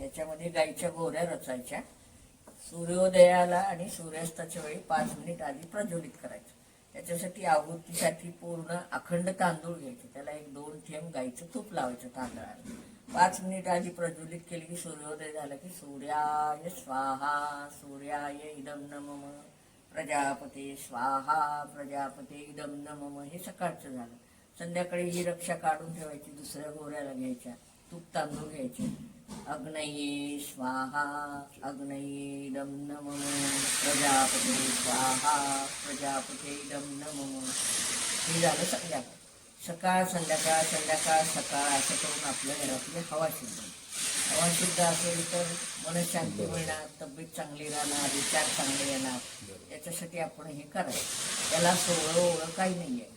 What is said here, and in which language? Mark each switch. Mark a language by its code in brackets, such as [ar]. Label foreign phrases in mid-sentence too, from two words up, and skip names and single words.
[mr] याच्यामध्ये गाईच्या गोऱ्या रचायच्या, सूर्योदयाला आणि सूर्यास्ताच्या वेळी 5 मिनिट आधी प्रज्वलित करायचं. त्याच्यासाठी आहुतीसाठी पूर्ण अखंड तांदूळ घ्यायचे, त्याला 1-2 थेंब गाईचं तूप लावायचं तांदळाला. 5 मिनिट आधी प्रज्वलित केली की सूर्योदय झाला की [sa] सूर्याय स्वाहा, सूर्याय इदं नमः, प्रजापते स्वाहा, प्रजापते इदं नमः. [mr] हे सकाळचं झालं. संध्याकाळी ही रक्षा काढून ठेवायची, दुसऱ्या गोऱ्याला घ्यायच्या, तूप तांदूळ घ्यायचे. [sa] अग्नये स्वाहा, अग्नये इदं नमः, प्रजापते स्वाहा, प्रजापते इदं नमः. [mr] हे झालं संध्याकाळ. सकाळ संध्याकाळ संध्याकाळ सकाळ असं करून आपल्या घरातली हवा शुद्ध होईल. हवा शुद्ध असेल तर मनशांती मिळणार, तब्येत चांगली राहणार, विचार चांगले येणार. याच्यासाठी आपण हे करायचं. त्याला सोहळं काही नाही आहे.